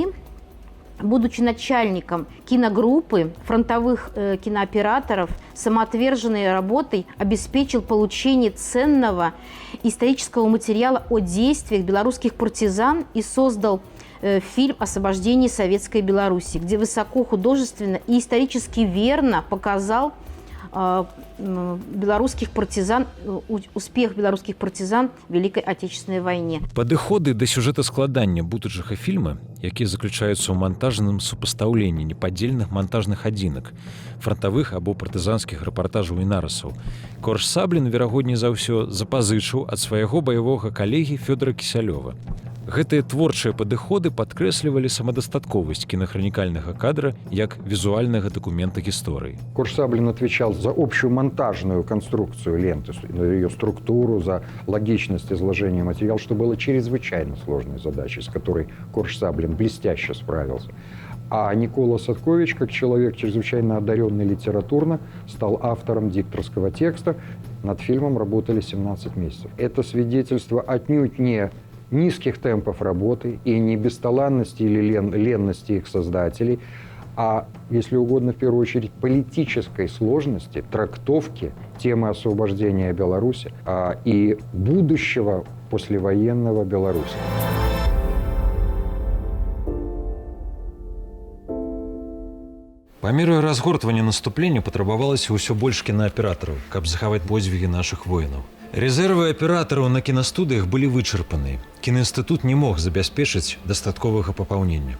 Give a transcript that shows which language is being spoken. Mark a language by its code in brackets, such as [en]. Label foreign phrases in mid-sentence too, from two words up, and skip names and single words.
[ru] Будучи начальником киногруппы фронтовых кинооператоров, самоотверженной работой обеспечил получение ценного исторического материала о действиях белорусских партизан и создал фильм «Освобождение Советской Беларуси», где высоко художественно и исторически верно показал белорусских партизан, успех белорусских партизан в Великой Отечественной войне. [be] Падыходы да сюжэтаскладання будучага фільма, якія заключаюцца ў монтажным супастаўленні непадзельных монтажных адзінак, фронтавых або партызанскіх рэпартажаў і нарысаў, Корж-Саблін, верагодней за ўсё, запазычыў ад свайго баявога калегі Фёдора Кісялёва. Гэтыя творчыя падыходы падкрэслівалі самадастатковасць кінахранікальнага кадра як візуальнага дакумента гісторыі. [ru] Корж-Саблин отвечал за общую монтажную конструкцию ленты, ее структуру, за логичность изложения материала, что было чрезвычайно сложной задачей, с которой Корж-Саблин блестяще справился. А Никола Садкович, как человек чрезвычайно одаренный литературно, стал автором дикторского текста. Над фильмом работали 17 месяцев. Это свидетельство отнюдь не низких темпов работы и не бесталанности или ленности их создателей, а, если угодно, в первую очередь, политической сложности трактовки темы освобождения Беларуси и будущего послевоенного Беларуси. [be] Па меры разгортвання наступлення патрабавалася ўсё больш кінааператараў, каб захаваць подзвігі нашых воінаў. Резервы аператараў на кінастудыях былі вычарпаны. Кінаінстытут не мог забяспечыць дастатковага папаўнення.